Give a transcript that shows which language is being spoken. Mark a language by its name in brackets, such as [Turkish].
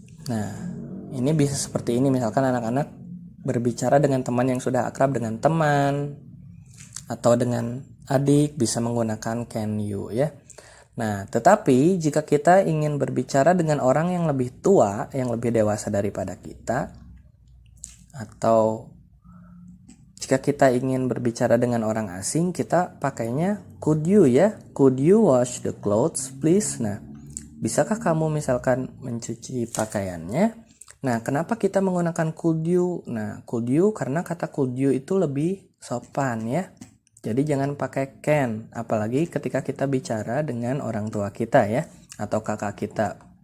[Indonesian] Nah, ini bisa seperti ini. Misalkan anak-anak berbicara dengan teman yang sudah akrab, dengan teman atau dengan adik, bisa menggunakan can you ya. Nah, tetapi jika kita ingin berbicara dengan orang yang lebih tua, yang lebih dewasa daripada kita, atau jika kita ingin berbicara dengan orang asing, kita pakainya could you ya. [English] Could you wash the clothes, please? [Indonesian] Nah, bisakah kamu misalkan mencuci pakaiannya? Nah, kenapa kita menggunakan could you? Nah, could you karena kata could you itu lebih sopan ya. Jadi jangan pakai can, apalagi ketika kita bicara dengan orang tua kita ya, atau kakak kita.